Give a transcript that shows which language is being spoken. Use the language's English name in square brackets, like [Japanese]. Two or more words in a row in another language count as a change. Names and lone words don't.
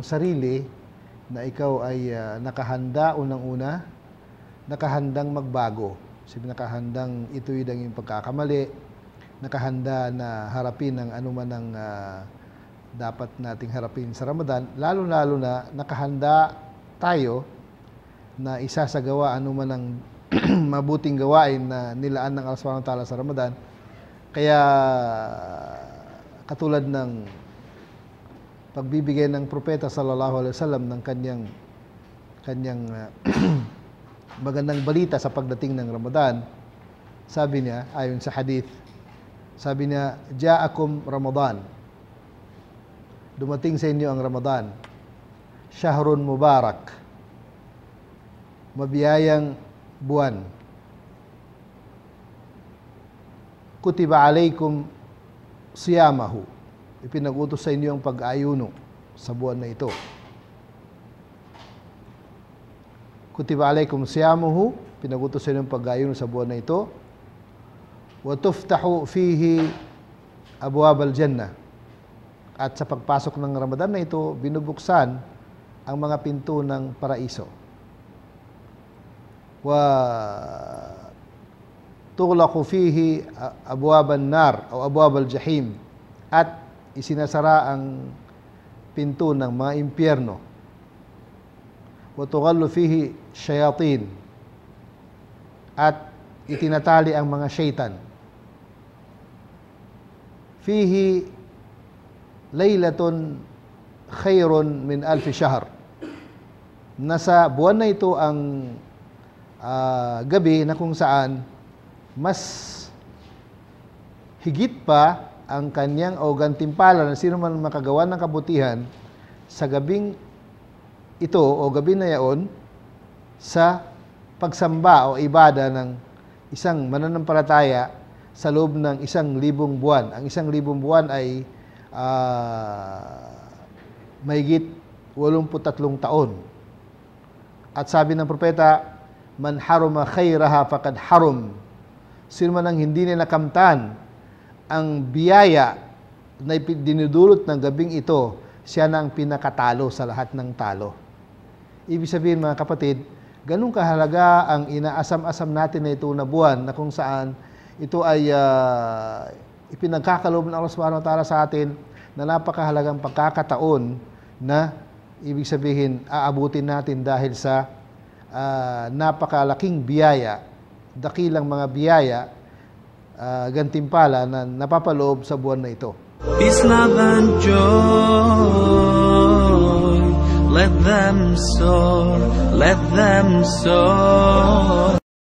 [Filipino] sarili na ikaw ay nakahanda unang-una, nakahandang magbago, nakahandang ituwid ang iyong pagkakamali, nakahanda na harapin ang anuman ang dapat nating harapin sa Ramadan, lalo-lalo na nakahanda tayo na isasagawa anuman ang mabuting gawain na nilaan ng Allah [Arabic] سبحانه وتعالى [Filipino] sa Ramadan. Kaya katulad ng pagbibigay ng propeta [Arabic] صلى الله عليه وسلم [Filipino] ng kanyang magandang balita sa pagdating ng Ramadan, sabi niya ayon sa hadith, sabi niya, [Arabic] جاءكم رمضان, [Filipino] dumating sa inyo ang Ramadan, [Arabic] شهر مبارك, [Filipino] mabiyayang buwan, [Arabic] كتب عليكم صيامه, [Filipino] ipinag-utos sa inyo ang pag-ayuno sa buwan na ito. [Arabic] كتب عليكم صيامه, [Filipino] pinag-utos sa inyo ang pag-ayuno sa buwan na ito. [Arabic] وتفتح فيه أبواب الجنة. [Filipino] At sa pagpasok ng Ramadan na ito, binubuksan ang mga pinto ng paraiso. [Arabic] وتغلق فيه أبواب النار o أبواب الجحيم. [Filipino] At isinasara ang pinto ng mga impyerno. [Arabic] وتغل فيه شياطين. [Filipino] At itinatali ang mga syaitan. [Arabic] فيه ليلة خير من ألف شهر. [Filipino] Nasa buwan na ito ang gabi na kung saan mas higit pa ang kanyang o gantimpala na sino man makagawa ng kabutihan sa gabing ito o gabi na yaon sa pagsamba o ibada ng isang mananampalataya sa loob ng 1,000 buwan. Ang 1,000 buwan ay mahigit 83 taon. At sabi ng propeta, [Arabic] من حرم خيرها فقد حرم. [Filipino] Sino man ang hindi nila nakamtan ang biyaya na dinudulot ng gabing ito, siya na ang pinakatalo sa lahat ng talo. Ibig sabihin mga kapatid, ganun kahalaga ang inaasam-asam natin na ito na buwan na kung saan ito ay ipinagkakaloob ng Allah [Arabic] سبحانه وتعالى [Filipino] sa atin na napakahalagang pagkakataon na ibig sabihin aabutin natin dahil sa napakalaking biyaya, dakilang mga biyaya, gantimpala na napapaloob sa buwan na ito. [English] Peace, love, and joy. Let them soar, let them soar.